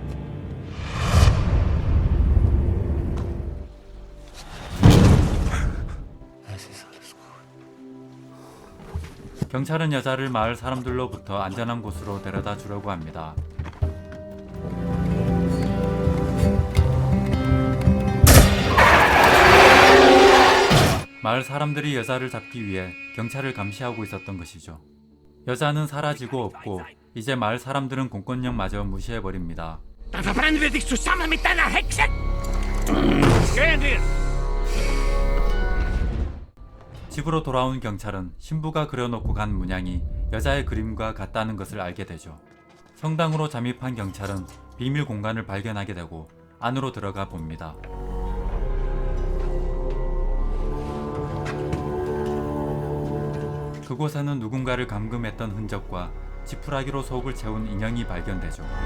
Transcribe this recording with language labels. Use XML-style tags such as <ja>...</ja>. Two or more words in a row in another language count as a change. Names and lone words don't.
<ko>경찰은 여자를 마을 사람들로부터 안전한 곳으로 데려다 주려고 합니다. 마을 사람들이 여자를 잡기 위해 경찰을 감시하고 있었던 것이죠. 여자는 사라지고 없고 이제 마을 사람들은 공권력마저 무시해버립니다.</ko> <de>Dann verbrennen wir dich zusammen mit deiner Hexe! Gehen wir!</de> <ko>집으로 돌아온 경찰은 신부가 그려놓고 간 문양이 여자의 그림과 같다는 것을 알게 되죠. 성당으로 잠입한 경찰은 비밀 공간을 발견하게 되고 안으로 들어가 봅니다. 그곳에는 누군가를 감금했던 흔적과 지푸라기로 속을 채운 인형이 발견되죠.</ko>